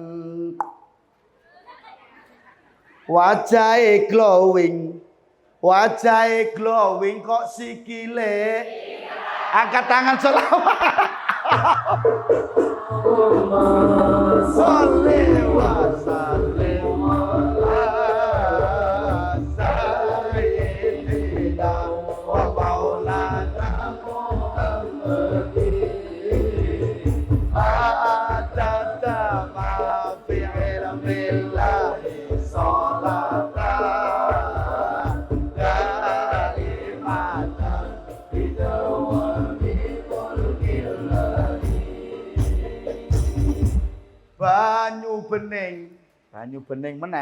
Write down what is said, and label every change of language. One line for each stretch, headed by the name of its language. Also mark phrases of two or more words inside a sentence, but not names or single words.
Javanese: Wajahe glowing kok sikile.
Indonesian: Angkat tangan selawat.
Arabic: صل وسلم على سيدنا ومولانا محمد عدد ما في علم الله صلاة كاملة بدوام ملك الله.
Javanese: Banyu bening meneh.